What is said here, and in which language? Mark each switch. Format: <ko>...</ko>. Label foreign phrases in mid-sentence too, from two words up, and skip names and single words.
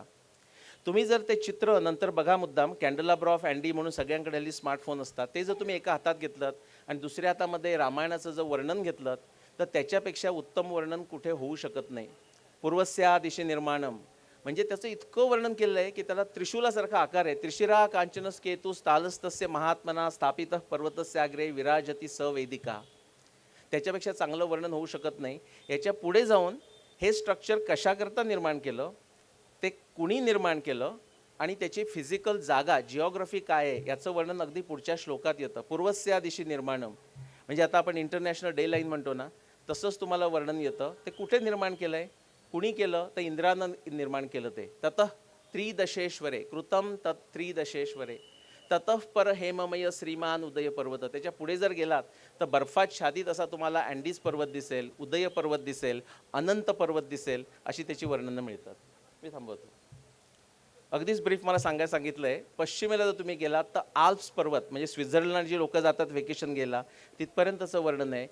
<mr>तुम्ही जर ते चित्र नंतर बघा मुद्दाम, कॅन्डलाबर ऑफ अँडी म्हणून सगळ्यांकडे हल्ली स्मार्टफोन असतात, ते जर तुम्ही एका हातात घेतलं आणि दुसऱ्या हातामध्ये रामायणाचं जर वर्णन घेतलं, तर त्याच्यापेक्षा उत्तम वर्णन कुठे होऊ शकत नाही.</mr> <sa>पूर्वस्या दिशे निर्माणम,</sa> <mr>म्हणजे त्याचं इतकं वर्णन केलं आहे की त्याला त्रिशूलासारखा आकार आहे.</mr> <sa>त्रिशिरा कांचनस केतुस तालस्तस्य महात्मना स्थापित पर्वतस्याग्रे विराजती सवेदिका.</sa> <mr>त्याच्यापेक्षा चांगलं वर्णन होऊ शकत नाही. याच्या पुढे जाऊन हे स्ट्रक्चर कशाकरता निर्माण केलं, ते कुणी निर्माण केलं आणि त्याची फिजिकल जागा, जिओग्राफी काय आहे याचं वर्णन अगदी पुढच्या श्लोकात येतं.</mr> <sa>पूर्वस्या दिशी निर्माणम,</sa> <mr>म्हणजे आता आपण</mr> <en>international day line</en> <mr>म्हणतो ना, तसंच तुम्हाला वर्णन येतं. ते कुठे निर्माण केलं आहे, कुणी केलं, तर इंद्रानं निर्माण केलं.</mr> <sa>ते ततः त्रिदशेश्वरे कृतम तत् त्रिदशेश्वरे ततः पर हेममय श्रीमान उदय पर्वत.</sa> <mr>त्याच्या पुढे जर गेलात तर बर्फाच्छादित असा तुम्हाला अँडीज पर्वत दिसेल, उदय पर्वत दिसेल, अनंत पर्वत दिसेल, अशी त्याची वर्णनं मिळतात. मी थांबवतो. अगदीच ब्रीफ मला सांगायला सांगितलं आहे. पश्चिमेला जर तुम्ही गेलात तर आल्प्स पर्वत, म्हणजे स्वित्झर्लंड जी लोक जातात व्हेकेशन गेला तिथपर्यंतचं वर्णन आहे.</mr>